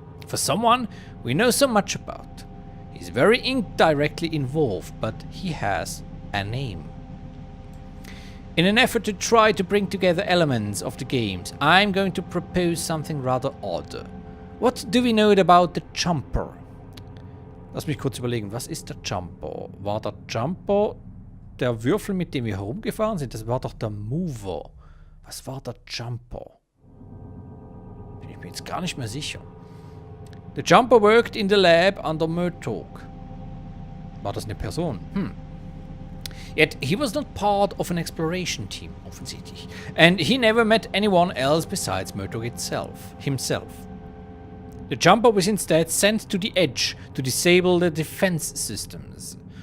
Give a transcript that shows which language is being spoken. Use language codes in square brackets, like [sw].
[en] For someone we know so much about. He's very indirectly involved, but he has a name. In an effort to try to bring together elements of the games, I'm going to propose something rather odd. What do we know about the Jumper? [de] Lass mich kurz überlegen, was ist der Jumper? War der Jumper der Würfel, mit dem wir herumgefahren sind? Das war doch der Mover. Was war der Jumper? Bin ich mir jetzt gar nicht mehr sicher. [en] The Jumper worked in the lab under Murtaugh. [de] War das eine Person? [en] Yet he was not part of an exploration team, [de] offensichtlich. [en] And he never met anyone else besides Murtaugh himself. The Jumper was instead sent to the edge to disable the defense systems.